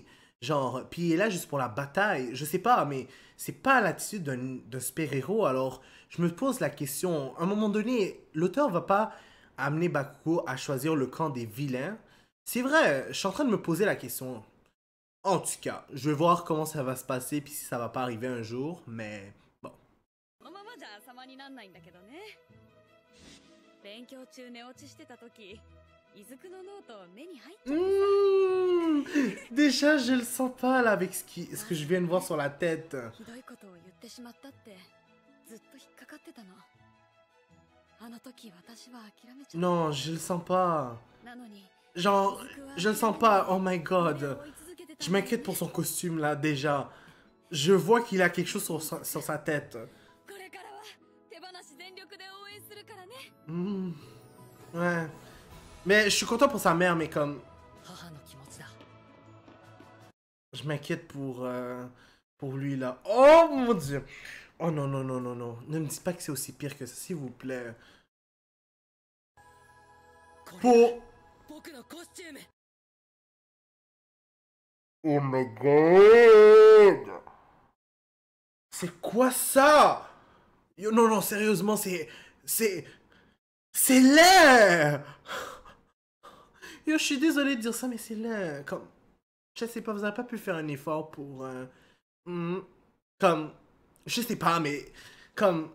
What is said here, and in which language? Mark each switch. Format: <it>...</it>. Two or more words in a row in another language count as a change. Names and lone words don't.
<fr>Genre, puis il est là juste pour la bataille. Je sais pas, mais c'est pas l'attitude d'un super-héros. Alors, je me pose la question. À un moment donné, l'auteur va pas amener Bakugo à choisir le camp des vilains. C'est vrai, je suis en train de me poser la question. En tout cas, je vais voir comment ça va se passer, puis si ça va pas arriver un jour, mais bon.</fr> <ja>このままじゃ様になんないんだけどね。勉強中寝落ちしてた時、伊豆くのノート目に入っちゃってさ。</ja> <fr>Déjà, je le sens pas là avec ce que je viens de voir sur la tête.</fr> <ja>ひどいことを言ってしまったってずっと引っかかってたの。あの時私は諦めちゃった。</ja> <fr>Non, je le sens pas.</fr> <ja>なのに</ja> <fr>Genre, je le sens pas.</fr> <en>Oh my god.</en> <fr>Je m'inquiète pour son costume là, déjà. Je vois qu'il a quelque chose sur sa tête.</fr> <ja>これからは手放し全力で応援するからね。</ja> <fr>Hmm. Ouais. Mais je suis content pour sa mère, mais comme...</fr> <ja>母の気持ちだ。</ja> <fr>Je m'inquiète pour lui là. Oh mon dieu. Oh non, non, non, non, non. Ne me dites pas que c'est aussi pire que ça, s'il vous plaît. Pour...</fr> <ja>僕のコスチューム。</ja> <en>Oh my god!</en> <fr>C'est quoi ça? Yo, non, non, sérieusement, c'est laid! Yo, je suis désolé de dire ça, mais c'est laid. Comme, je sais pas, vous avez pas pu faire un effort pour... comme, je sais pas, mais... Comme...</fr>